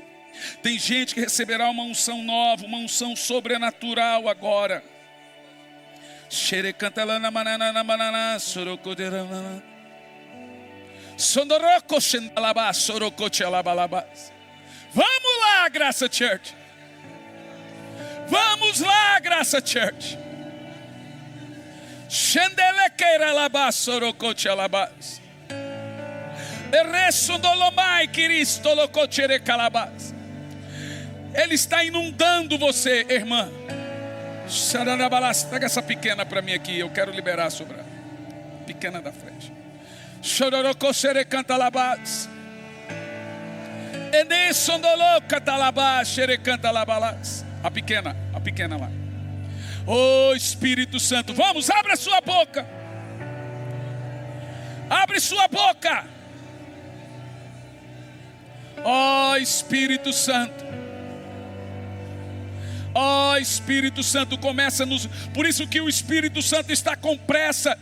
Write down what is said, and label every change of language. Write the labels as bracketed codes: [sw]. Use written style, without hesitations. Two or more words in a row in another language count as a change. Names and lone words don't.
[pt] Tem gente que receberá uma unção nova, uma unção sobrenatural agora. Vamos lá, Graça Church. Vamos lá, Graça Church. Xendelequeira labá, sorocote alabás. Erresondolomai, quiristolocochere calabás. Ele está inundando você, irmã. Pega essa pequena para mim aqui. Eu quero liberar sobre a pequena da frente. Chororocochere cantalabás. Enesondolocatalabás, xere cantalabalás. A pequena lá. Oh Espírito Santo, vamos, abre a sua boca. Abre sua boca. Oh Espírito Santo. Oh Espírito Santo, por isso que o Espírito Santo está com pressa.